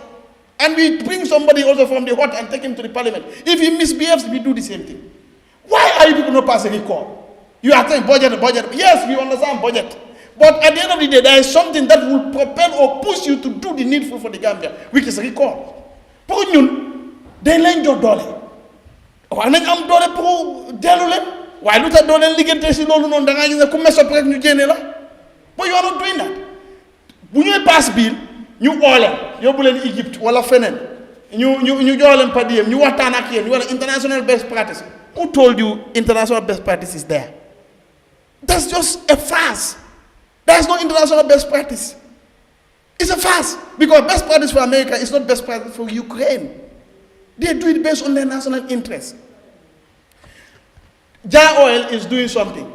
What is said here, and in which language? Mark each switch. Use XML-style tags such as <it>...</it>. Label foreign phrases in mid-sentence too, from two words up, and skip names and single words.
<en>And we bring somebody also from the hut and take him to the Parliament. If he misbehaves, we do the same thing. Why are you people not passing a recall? You are saying budget. Yes, we understand budget. But at the end of the day, there is something that will propel or push you to do the needful for the Gambia, which is recall.</en> <wo>Pour ñun dañ leen jox doole wax nañ am doole pour dellu leen waaye lu tax doo leen liggéeyante si loolu noonu da ngaa gis ne ku mes rek ñu génne la</wo> <en>but you are not doing that.</en> <wo>Bu ñuy</wo> <en>pass bill</en> <wo>ñu oole yóbbu leen Egypte wala feneen ñu jox leen per diem ñu waxtaan ak yéen ñu wala</wo> <en>international best practice. Who told you international best practice is there? That's just a farce. There's no international best practice. It's a farce. Because best practice for America is not best practice for Ukraine. They do it based on their national interest. Jar Oil is doing something.</en>